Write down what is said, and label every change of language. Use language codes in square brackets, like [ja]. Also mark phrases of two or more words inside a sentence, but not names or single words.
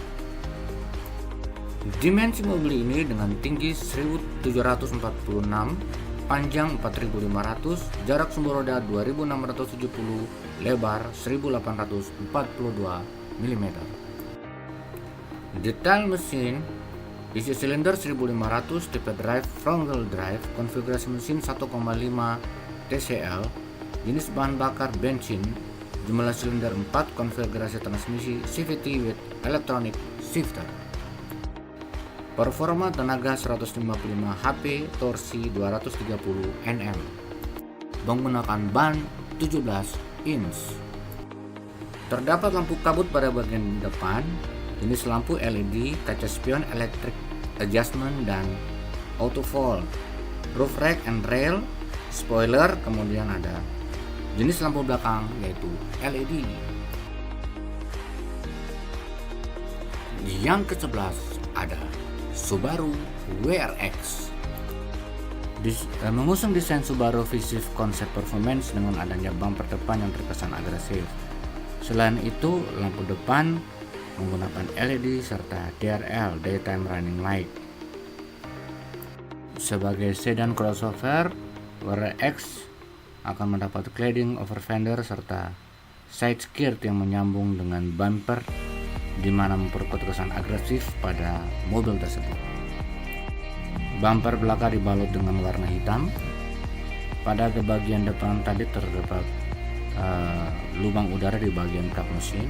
[id] Dimensi mobil ini dengan tinggi 1746, panjang 4500, jarak sumber roda 2670, lebar 1842 mm. Detail mesin: isi silinder 1500, tipe drive [en] front wheel drive, [id] konfigurasi mesin 1,5 TCL, jenis bahan bakar bensin, jumlah silinder 4, konfigurasi transmisi CVT [en] with electronic shifter. [id] Performa tenaga 155 HP, torsi 230 Nm. Menggunakan ban 17 inch. Terdapat lampu kabut pada bagian depan, jenis lampu LED, kaca spion [en] electric adjustment [id] dan [en] auto fold, roof rack and rail, [id] spoiler, kemudian ada jenis lampu belakang yaitu LED. Yang ke-11 ada Subaru WRX. Mengusung desain Subaru Visive konsep performance dengan adanya bumper depan yang terkesan agresif. Selain itu, lampu depan menggunakan LED serta DRL [en] (Daytime Running Light). [id] Sebagai sedan crossover, WRX akan mendapat [en] cladding over fender [id] serta [en] side skirt [id] yang menyambung dengan bumper, di mana memperkuat kesan agresif pada mobil tersebut. Bumper belakang dibalut dengan warna hitam. Pada bagian depan tadi terdapat lubang udara di bagian kap mesin.